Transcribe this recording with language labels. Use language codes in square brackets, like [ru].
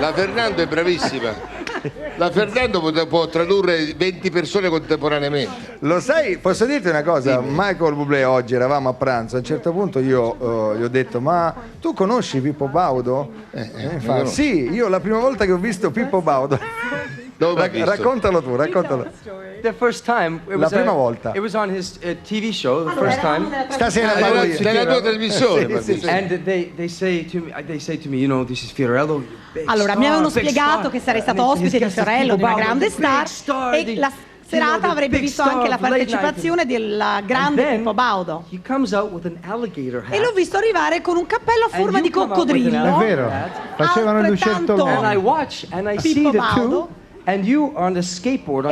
[it] La Fernando è bravissima. La Fernando può tradurre 20 persone contemporaneamente. Lo sai, posso dirti una cosa? Michael Bublé, oggi eravamo a pranzo, a un certo punto io gli ho detto: ma tu conosci Pippo Baudo? Fa, sì, io la prima volta che ho visto Pippo Baudo. Raccontalo tu, raccontalo. [en] The first time, [it] la prima volta. [en] It was on his TV show, the first time. [it] Stasera nella tua trasmissione. Sì. [en] And they say to me, you know, this is Fiorello. [it] Allora, mi avevano spiegato che sarei stato ospite di Fiorello, di una grande star, e la serata avrebbe visto anche la partecipazione del grande Pippo Baudo. [en] He comes out with an alligator hat. [it] E l'ho visto arrivare con un cappello a forma di coccodrillo. È vero, facevano il lucertolone. [en] And I watch and I see the two. And you on the skateboard on